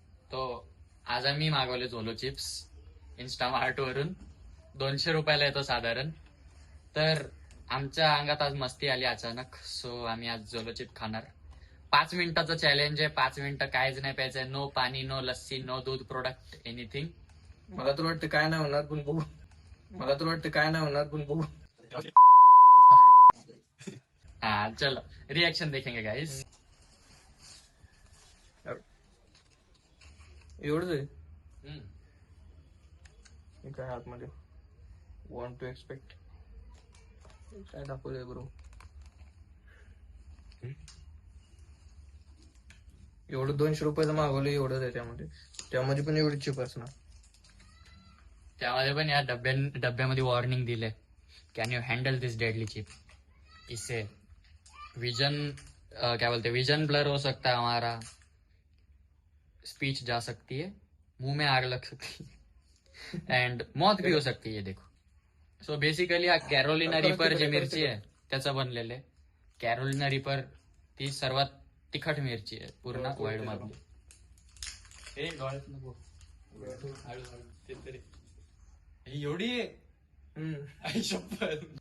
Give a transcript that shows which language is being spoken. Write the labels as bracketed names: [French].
[Marathi] तो आज आम्ही मागवले झोलो चिप्स इन्स्टामार्ट वरून. 200 रुपयाला येतो साधारण. तर आमच्या अंगात आज मस्ती आली अचानक, सो आम्ही आज झोलो चिप खाणार. 5 मिनिटाचं चॅलेंज आहे. 5 मिनिटं काहीच नाही प्यायचंय. नो पाणी, नो लस्सी, नो दूध प्रोडक्ट, एनिथिंग. मला तर वाटतं काय नाही होणार पण बघू. [Hindi] हाँ चलो रिएक्शन देखेंगे गाइस. [Marathi] एवढंच आहे हे काय आतमध्ये. वॉन्ट टू एक्सपेक्ट काय दाखवलंय ब्रो. एवढं 200 रुपयाचं मागवलं, एवढंच आहे त्यामध्ये पण एवढी चिप असणार. त्यामध्ये पण या डब्यामध्ये वॉर्निंग दिले, [English] Can you handle this deadly chip. [Hindi] इससे विजन क्या बोलते हैं, विजन ब्लर हो सकता है हमारा, स्पीच जा सकती है, मुंह में आग लग सकती है एंड मौत भी हो सकती है. [Marathi] देखो सो बेसिकली हा कॅरोलिना रिपर जी मिरची आहे त्याचं बनलेलं आहे. कॅरोलिना रिपर ती सर्वात तिखट मिरची आहे पूर्ण वर्ल्ड मधली. एवढी आई शपथ.